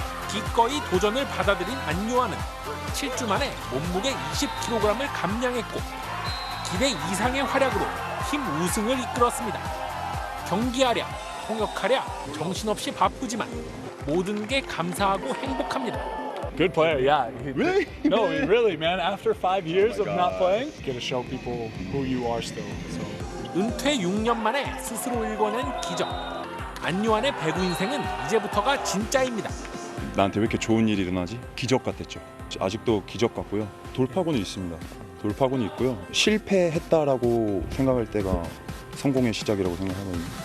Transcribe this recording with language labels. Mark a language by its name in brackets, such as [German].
[Korean] 기꺼이 도전을 받아들인 안요한은 7주 만에 몸무게 20kg을 감량했고 기대 이상의 활약으로 팀 우승을 이끌었습니다. 경기하랴, 통역하랴 정신없이 바쁘지만 모든 게 감사하고 행복합니다. [English] Good player, yeah. Really? No, really, man. After 5 years of not playing, you gotta show people who you are still. So. [Korean] 은퇴 6년 만에 스스로 읽어낸 기적. 안요한의 배구 인생은 이제부터가 진짜입니다. 나한테 왜 이렇게 좋은 일이 일어나지? 기적 같았죠. 아직도 기적 같고요. 돌파구는 있습니다. 돌파구는 있고요. 실패했다라고 생각할 때가 성공의 시작이라고 생각하거든요.